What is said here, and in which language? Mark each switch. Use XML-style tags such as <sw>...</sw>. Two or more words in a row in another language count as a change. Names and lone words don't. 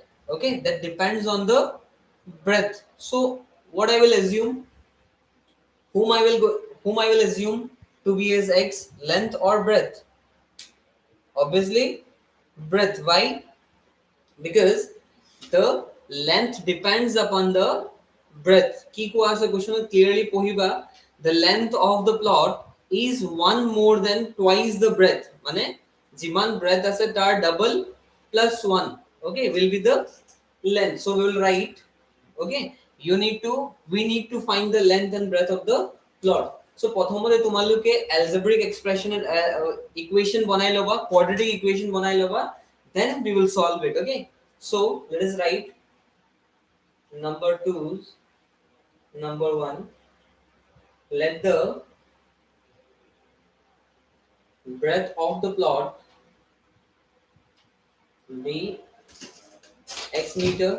<en>Okay, that depends on the breadth. So what I will assume, whom I will assume to be as x, length or breadth? Obviously breadth. Why? Because the length depends upon the breadth.</en> <as>কি কোৱা আছে</as> <en>question clearly পঢ়িবা, the length of the plot is one more than twice the breadth,</en> <as>মানে যিমান breadth আছে তাৰ</as> <en>double plus 1, okay, will be the length. So we will write, okay, we need to find the length and breadth of the plot.</en> <as>So প্ৰথমতে তোমালোকে</as> <en>algebraic expression equation</en> <as>বনাই লবা,</as> <en>quadratic equation</en> <as>বনাই লবা,</as> <en>then we will solve it. Okay, so let us write number 2's number 1. Let the breadth of the plot be x meter.</en>